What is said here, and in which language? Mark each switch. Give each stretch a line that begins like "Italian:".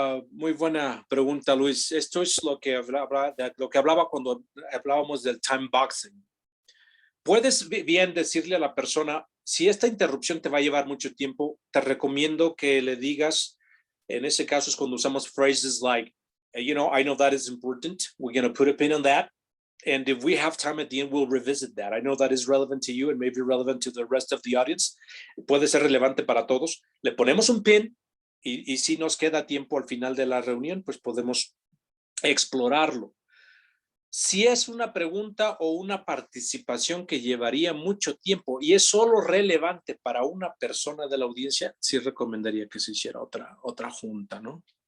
Spanish: Muy buena pregunta, Luis. Esto es lo que hablaba cuando hablábamos del time boxing. Puedes bien decirle a la persona, si esta interrupción te va a llevar mucho tiempo, te recomiendo que le digas, en ese caso es cuando usamos
English: phrases like, I know that is important. We're going to put a pin on that. And if we have time at the end, we'll revisit that. I know that is relevant to you and maybe relevant to the rest of the audience.
Spanish: Puede ser relevante para todos. Le ponemos un pin y si nos queda tiempo al final de la reunión, pues podemos explorarlo. Si es una pregunta o una participación que llevaría mucho tiempo y es solo relevante para una persona de la audiencia, sí recomendaría que se hiciera otra junta, ¿no?